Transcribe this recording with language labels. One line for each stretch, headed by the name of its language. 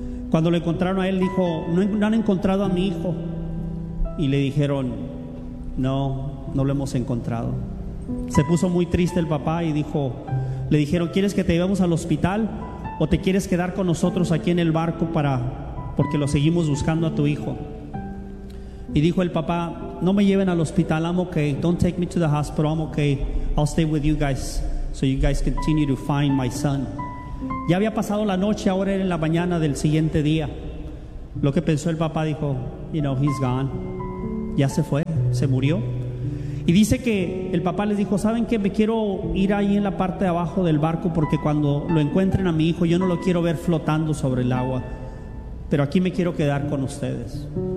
Spanish: Cuando lo encontraron a él, dijo, no han encontrado a mi hijo. Y le dijeron, no lo hemos encontrado. Se puso muy triste el papá y dijo, le dijeron, ¿quieres que te llevemos al hospital o te quieres quedar con nosotros aquí en el barco porque lo seguimos buscando a tu hijo? Y dijo el papá, no me lleven al hospital,
English: I'm okay. Don't take me to the hospital, I'm okay. I'll stay with you guys so you guys continue to find my son.
Spanish: Ya había pasado la noche, ahora era en la mañana del siguiente día. Lo que pensó el papá, dijo,
English: you know, he's gone.
Spanish: Ya se fue, se murió. Y dice que el papá les dijo, ¿saben qué? Me quiero ir ahí en la parte de abajo del barco, porque cuando lo encuentren a mi hijo, yo no lo quiero ver flotando sobre el agua, pero aquí me quiero quedar con ustedes.